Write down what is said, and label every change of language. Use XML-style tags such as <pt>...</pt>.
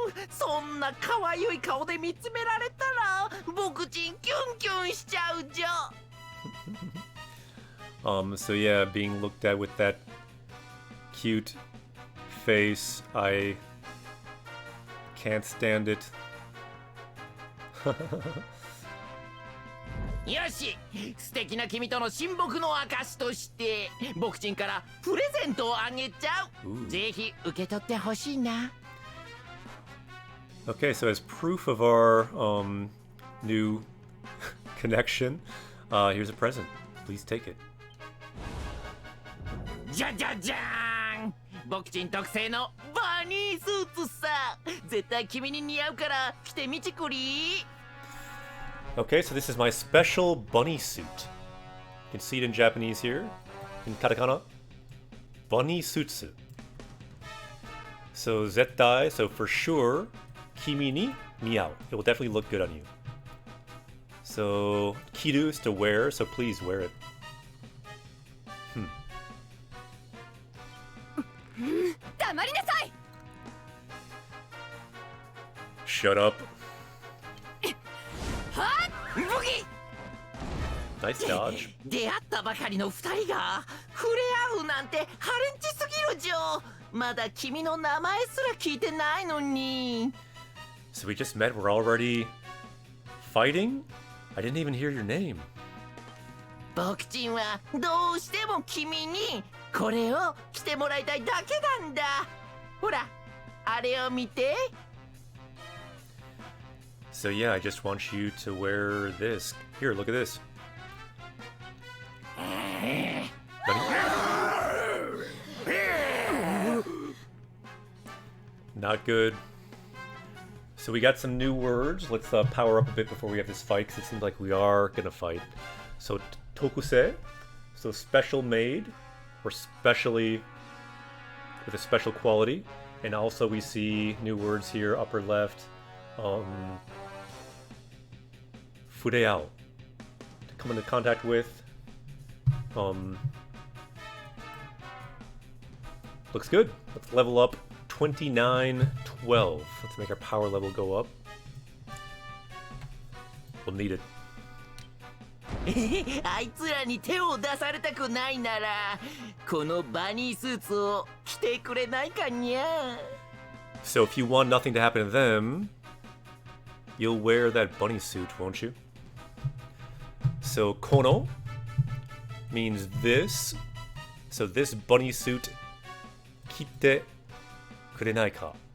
<ja>そんな可愛い顔で見つめられたら僕ちんキュンキュンしちゃうじゃ。</ja> <en>So yeah, being looked at with that cute face, I can't stand it.</en> <ja>よし、素敵な君との親睦の証として僕ちんからプレゼントをあげちゃう。ぜひ受け取ってほしいな。</ja> <en>Okay, so as proof of our new connection, here's a present. Please take it.</en> <ja>じゃじゃじゃーん、僕ちん特製のバニースーツさ。絶対君に似合うから着てみちくり。</ja> <en>Okay, so this is my special bunny suit. You can see it in Japanese here, in katakana. Bunny sutsu. So zettai, so for sure,</en> <ja>kimi ni niau.</ja> <en>It will definitely look good on you. So kiru is to wear, so please wear it.</en> <ja>黙りなさい。</ja> <en>Shut up.</en> <ja>ブギ</ja> <en>Nice dodge.</en> <ja>出会ったばかりの二人が触れ合うなんてハレンチすぎるじょ。まだ君の名前すら聞いてないのに。</ja> <en>So we just met, we're already fighting? I didn't even hear your name.</en> <ja>僕ちんはどうしても君にこれを着てもらいたいだけなんだ。ほら、あれを見て。</ja> <en>So yeah, I just want you to wear this. Here, look at this. Not good. So we got some new words. Let's power up a bit before we have this fight, because it seems like we are gonna fight. So tokusei, so special made, or specially with a special quality. And also we see new words here, upper left. Fureao, to come into contact with. Looks good. Let's level up 2912. Let's make our power level go up. We'll need it.</en> <ja>あいつらに手を出されたくないならこのバニースーツを着てくれないかにゃ。</ja> <en>So if you want nothing to happen to them, you'll wear that bunny suit, won't you? So kono means this. So this bunny suit,</en> <ja>kite kurenai ka.</ja>